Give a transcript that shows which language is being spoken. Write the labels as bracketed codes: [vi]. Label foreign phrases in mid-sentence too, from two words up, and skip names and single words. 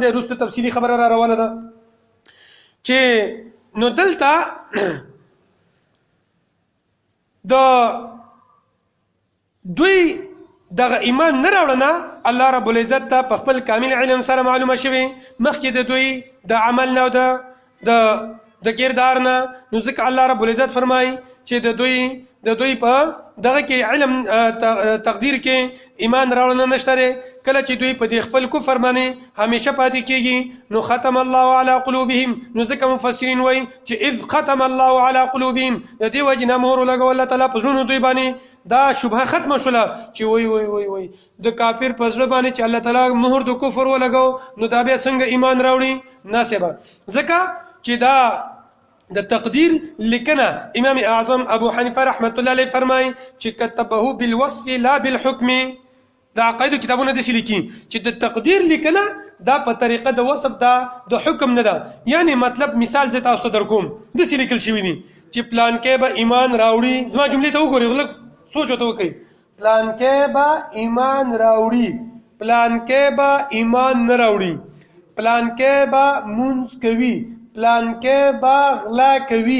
[ps] وروسته تفصیلي خبره را روانه ده چې نو دلته د دوی دغه ایمان نه راوړنه الله رب العزت ته په خپل کامل علم سره معلومه شوی مخکې د دوی د عمل نه او د کردار نه. نو ځکه الله رب العزت فرمایي چې د دوی په دغه کې علم تقدیر کې ایمان راوړنه نشته دی. کله چې دوی په دې خپل کفر باندې همیشه پاتې کېږي نو [ar] ختم الله على قلوبهم. [ps] نو ځکه مفسرین وایي چې [ar] اذ ختم الله على قلوبهم [ps] د دې وجې نه مهر ولګول الله تعالی په زړونو دوی باندې دا شبهه ختمه شوله چې وای د کافر په زړه باندې چې الله تعالی مهر د کفر ولګاو نو دا بیا څنګه ایمان راوړي ناسبه. ځکه چې دا د تقدیر لیکنه امام اعظم ابو حنیفه رحمت الله علیه فرمای چې [ar] كتبه بالوصف لا بالحكم. [ps] دا عقاید کتابونه د لیکي چې د تقدیر لیکنه دا په طریقه د وصف دا د حکم نه ده. یعنی مطلب مثال زه تاسو درکوم د لیکل شوی دي چې پلان کې به ایمان راوړي. زما جملې ته وګورئ غلط سوچ وته وکړئ. پلان کې به ایمان راوړي پلان کې به ایمان نه راوړي پلان کې به مونږ کوي پلان کې با غلا کوي.